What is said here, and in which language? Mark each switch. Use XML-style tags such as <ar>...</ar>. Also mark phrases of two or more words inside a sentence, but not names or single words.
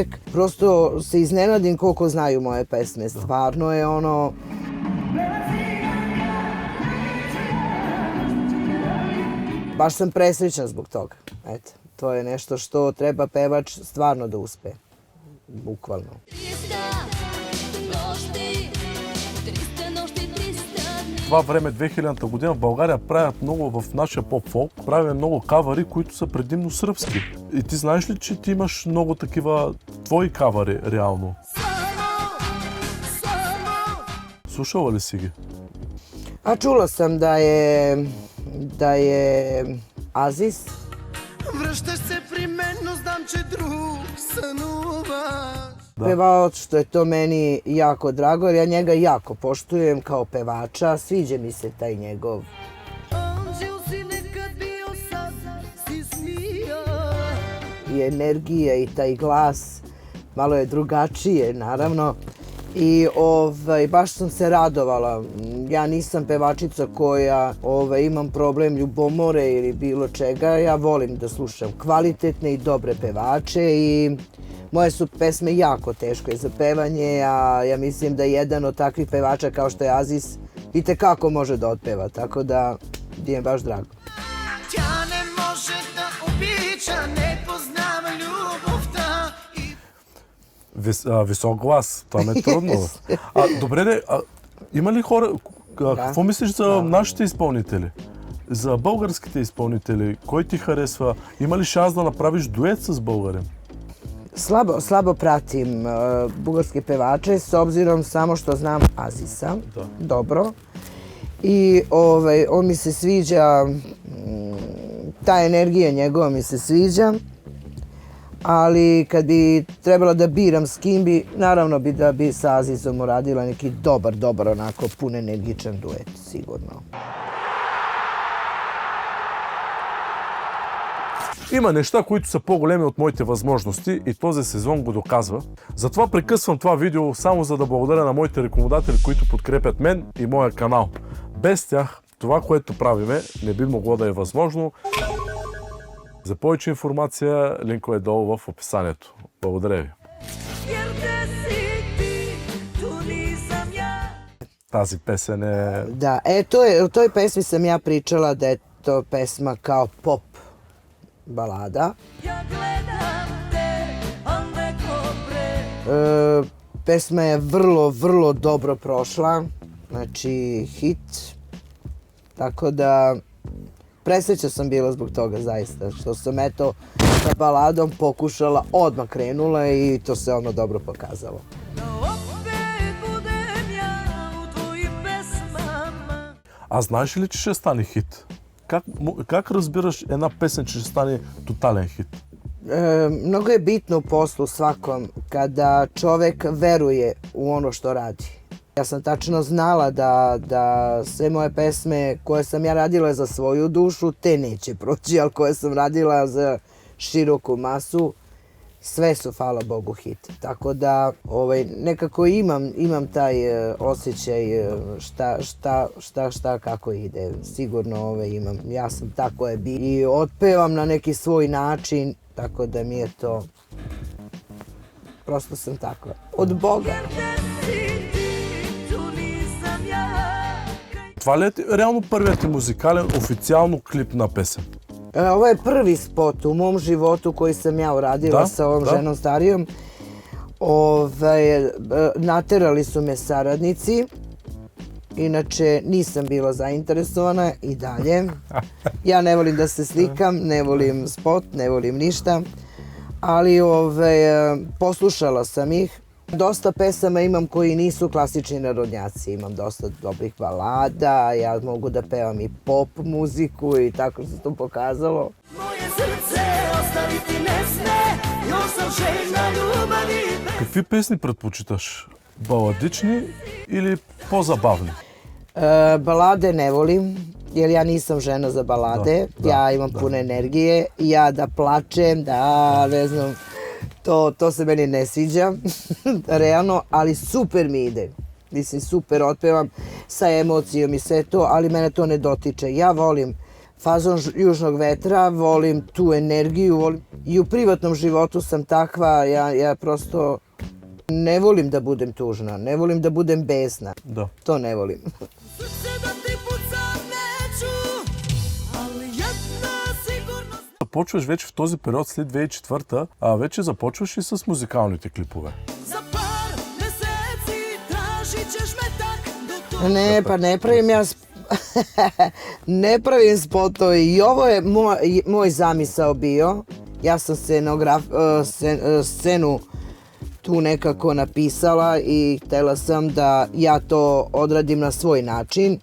<sr>Prosto se iznenadim koliko znaju moje pesme. Stvarno je ono... Baš sam presrećna zbog toga. Eto, to je nešto što treba pevač stvarno da uspe. Bukvalno.</sr> <bg>Това време, 2000-та година, в България правят много, в нашия поп-фолк, правят много кавари, които са предимно сръбски. И ти знаеш ли, че ти имаш много такива твои кавари, реално? Слушала ли си ги?</bg> <sr>A čula sam da je Aziz.</sr> <bg>Връщаш се при мен, но знам, че друг сънуваш.</bg> <sr>Pevao što je to meni jako drago, jer ja njega jako poštujem kao pevača, sviđa mi se taj njegov. I energija i taj glas, malo je drugačije naravno. I baš sam se radovala. Ja nisam pevačica koja imam problem ljubomore ili bilo čega. Ja volim da slušam kvalitetne i dobre pevače i moje su pesme jako teško za pevanje, a ja mislim da jedan od takvih pevača kao što je Aziz itekako može da otpeva, tako da mi je baš drago.</sr> <bg>Тя не може да обича, не познава любовта. Висок глас, това ме е трудно. Добре, има ли хора, какво мислиш за нашите изпълнители? за българските изпълнители, кой ти харесва? Има ли шанс да направиш дует с българин?</bg> <sr>Slabo pratim bugarske pevače s obzirom samo što znam Azisa dobro i on mi se sviđa, ta energija njegova mi se sviđa, ali kad bi trebala da biram s kim bi, naravno da bi sa Azisom uradila neki dobar, onako pun energičan duet, sigurno.</sr> <bg>Има неща, които са по-големи от моите възможности и този сезон го доказва. Затова прекъсвам това видео само за да благодаря на моите рекламодатели, които подкрепят мен и моя канал. Без тях това, което правиме, не би могло да е възможно. За повече информация, линкът е долу в описанието. Благодаря ви. Тази pesen je...</bg> <sr>Da, o toj pesmi sam ja pričala da je to pesma kao pop balada. Pesma je vrlo dobro prošla, znači hit, tako da presrećna sam bila zbog toga zaista, što sam eto sa baladom pokušala, odmah krenula i to se ono dobro pokazalo.</sr> <bg>А знаеш ли, че ще стане хит? Как разбираш една песен, че ще стане тотален хит?</bg> <sr>Mnogo je bitno u poslu svakom kada čovek veruje u ono što radi. Ja sam tačno znala da sve moje pesme koje sam ja radila za svoju dušu, te neće proći, ali koje sam radila za široku masu, sve su, hvala Bogu, hit. Tako da nekako imam taj osjećaj šta kako ide. Sigurno imam. Ja sam tako je bi i otpevam na neki svoj način, tako da mi je to... Prosto sam tako. Od Boga.</sr> <bg>Това ли е реално първият ти музикален, официално клип на песен?</bg> <sr>Ovo je prvi spot u mom životu koji sam ja uradila sa ovom ženom starijom. Naterali su me saradnici, inače nisam bila zainteresovana i dalje. Ja ne volim da se slikam, ne volim spot, ne volim ništa, ali poslušala sam ih. Dosta pesama imam koji nisu klasični narodnjaci, imam dosta dobrih balada, ja mogu da pevam i pop muziku i tako što se to pokazalo. Moje srce ostaviti ne sme, još sam željna ljubavi.</sr> <bg>Какви песни предпочиташ? Баладични или по-забавни?</bg> <sr>Balade ne volim, jer ja nisam žena za balade, ja imam puno energije, ja da plačem, da ne znam, to se meni ne sviđa, realno, ali super mi ide. Mislim, super otpevam sa emocijom i sve to, ali mene to ne dotiče. Ja volim fazon južnog vetra, volim tu energiju, i u privatnom životu sam takva, ja prosto ne volim da budem tužna, ne volim da budem besna. To ne volim.</sr> <bg>Започваш вече в този период след 2004, а вече започваш и с музикалните клипове.</bg> <sr>Ne, pa ne pravim ja ne pravim spotove i ovo je moj zamisao bio. Ja sam scenu tu nekako napisala i htjela sam da ja to odradim na svoj način.</sr>